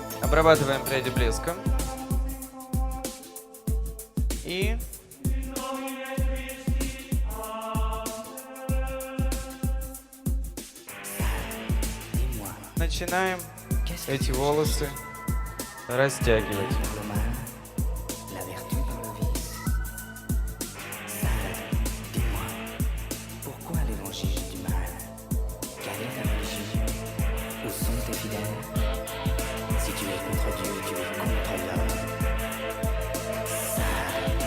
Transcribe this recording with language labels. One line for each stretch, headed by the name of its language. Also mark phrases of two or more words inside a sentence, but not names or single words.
Russian: Обрабатываем пряди блеском. И начинаем эти волосы растягивать.
French: La vertu dans le vice. Sade, dis-moi, pourquoi l'évangile du mal? Quelle est ta religion? Où sont tes fidèles? Si tu es contre Dieu, tu es contre l'homme. Sade.